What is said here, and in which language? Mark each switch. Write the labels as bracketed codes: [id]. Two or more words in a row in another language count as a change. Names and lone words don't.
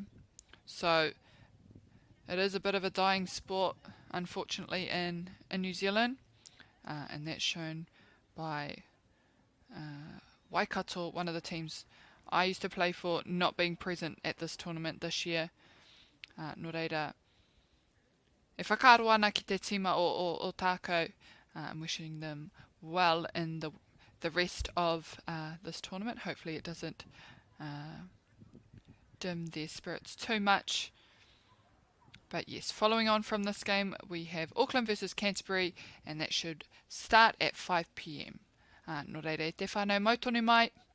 [en] So it is a bit of a dying sport, unfortunately, in New Zealand. And that's shown by Waikato, one of the teams I used to play for, not being present at this tournament this year. [mi] No reira, e whakaaro ana ki te tima o Otago. [en] I'm wishing them well in the rest of this tournament. Hopefully it doesn't dim their spirits too much. But yes, following on from this game, we have Auckland versus Canterbury, and that should start at 5 PM. [mi] No reira, te whānau mau tonu mai.